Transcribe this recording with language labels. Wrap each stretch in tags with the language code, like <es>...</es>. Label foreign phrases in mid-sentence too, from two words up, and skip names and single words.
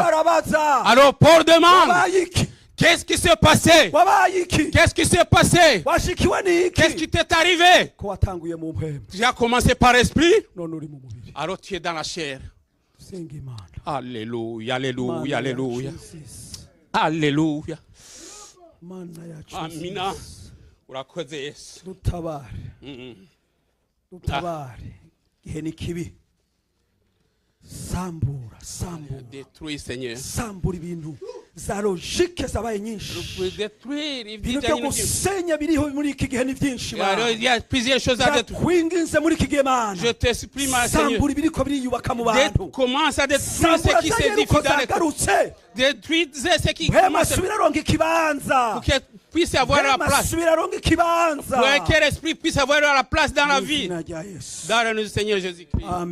<fr>Alors Paul demande, qu'est-ce qui s'est passé? Qu'est-ce qui s'est passé? Qu'est-ce qui t'est arrivé? Tu as commencé par l'esprit. Alors tu es dans la chair. Alléluia, alléluia, alléluia. Alléluia.</fr> <rw>Amina. Urakoze Yesu. Sambura.</rw> <fr>Détruis, Seigneur.</fr> <rw>Sambura ibintu za logique zabaye nyinshi.</rw> <fr>Détruire</fr> <rw>ibintu byo gusenya biriho muri iki gihe ni byinshi.</rw> <fr>Il y a plusieurs choses à détruire.</fr> <rw>Kwinginze muri iki gihe mana.</rw> <fr>Je t'exprime, Seigneur.</fr> <rw>Sambura ibiriko biriyubaka mu bantu.</rw> <fr>Commence à détruire ce qui s'édifie dans les cœurs. Détruire ce qui commence. Pour qu'elle puisse avoir la place. Pour que l'esprit puisse avoir la place dans la vie. Dans le nom du Seigneur Jésus-Christ.</fr>